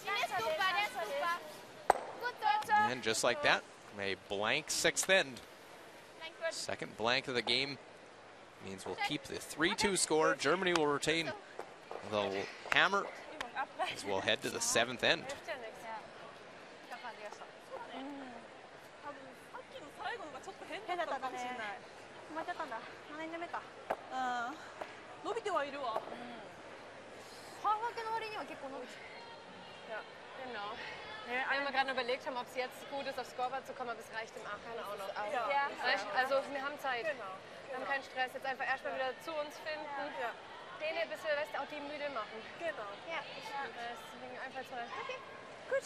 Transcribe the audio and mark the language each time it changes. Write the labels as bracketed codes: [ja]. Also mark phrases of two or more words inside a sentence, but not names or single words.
[en] And just like that, a blank sixth end. Second blank of the game means we'll keep the 3-2 score. Germany will retain the hammer as we'll head to the seventh end. [ja] 伸びてはいるわ。半分けの割には結構伸びてる。 [de] Ja, genau. Wenn wir gerade überlegt haben, ob es jetzt gut ist, aufs Scoreboard zu kommen, aber es reicht im Achern auch noch. Ja. Also wir haben Zeit. Genau. Wir haben keinen Stress. Jetzt einfach erstmal wieder zu uns finden. Ja. Den hier bisschen, weißt du, auch die müde machen. Genau. Ja. Deswegen einfach mal. Okay. Gut.